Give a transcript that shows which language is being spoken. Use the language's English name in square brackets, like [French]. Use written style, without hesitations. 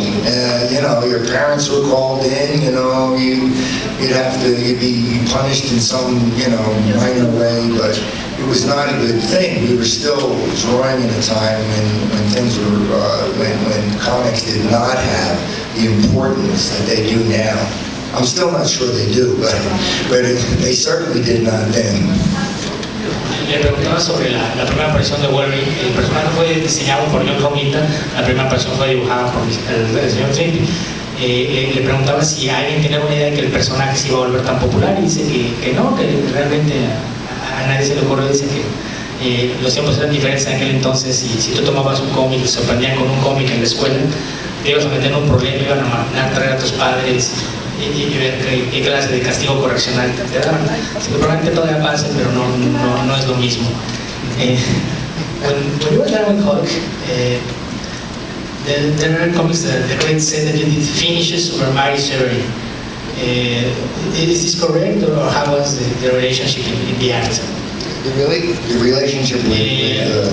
[English] You know, your parents were called in, you know, you'd be punished in some, you know, minor way, but it was not a good thing. We were still drawing in a time when things were, when comics did not have the importance that they do now. I'm still not sure they do, but they certainly did not then. [Spanish] Le preguntaba sobre la primera aparición de Wolverine. El personaje fue diseñado por John Romita, la primera aparición fue dibujada por el señor Trimpe. Le preguntaba si alguien tenía una idea de que el personaje se iba a volver tan popular, y dice que no, que realmente a nadie se le ocurrió. Dice que los tiempos eran diferentes en aquel entonces, y si tú tomabas un cómic y te sorprendían con un cómic en la escuela, te ibas a meter en un problema, iban a mandar a traer a tus padres y ver qué clase de castigo correccional te daban. Así que probablemente todavía pase, pero no es lo mismo. [English] When you were there with Hulk, there are comics that the critics say that you did finishes over Mary Severin. Is this correct, or how was the relationship in the act? The relationship with